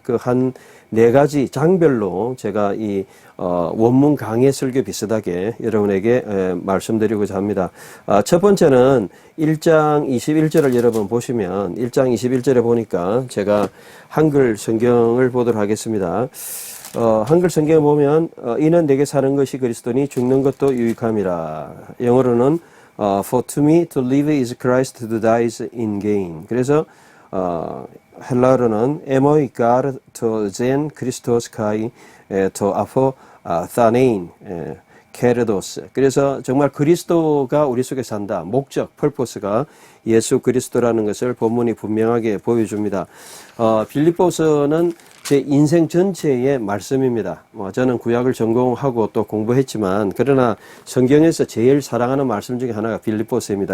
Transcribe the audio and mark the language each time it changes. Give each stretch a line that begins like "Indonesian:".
Korean: 그 한 네 가지 장별로 제가 이 원문 강의 설교 비슷하게 여러분에게 말씀드리고자 합니다. 첫 번째는 1장 21절을 여러분 보시면 1장 21절에 보니까 제가 한글 성경을 보도록 하겠습니다. 한글 성경을 보면 이는 내게 사는 것이 그리스도니 죽는 것도 유익함이라.
English: 영어로는 For to me to live is Christ, to die is in gain.
Korean: 그래서 헬라어로는
Greek: Emoi God to zen Christos kai to apho thanein 케르도스.
Korean: 그래서 정말 그리스도가 우리 속에 산다. 목적, 펄포스가 예수 그리스도라는 것을 본문이 분명하게 보여줍니다. 빌립보서는 제 인생 전체의 말씀입니다. 저는 구약을 전공하고 또 공부했지만 그러나 성경에서 제일 사랑하는 말씀 중에 하나가 빌립보서입니다.